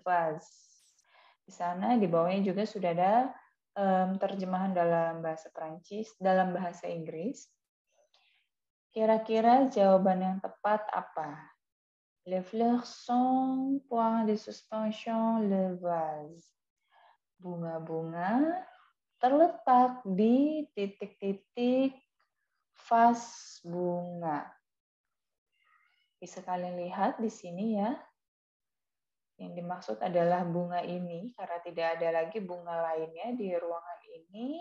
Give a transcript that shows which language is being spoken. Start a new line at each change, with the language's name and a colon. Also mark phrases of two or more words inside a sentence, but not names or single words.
Indonesian: Di sana di bawahnya juga sudah ada terjemahan dalam bahasa Prancis, dalam bahasa Inggris. Kira-kira jawaban yang tepat apa?
French: Les fleurs sont point de suspension le vase.
Indonesian: Bunga-bunga terletak di titik-titik vas bunga. Bisa kalian lihat di sini ya. Yang dimaksud adalah bunga ini karena tidak ada lagi bunga lainnya di ruangan ini.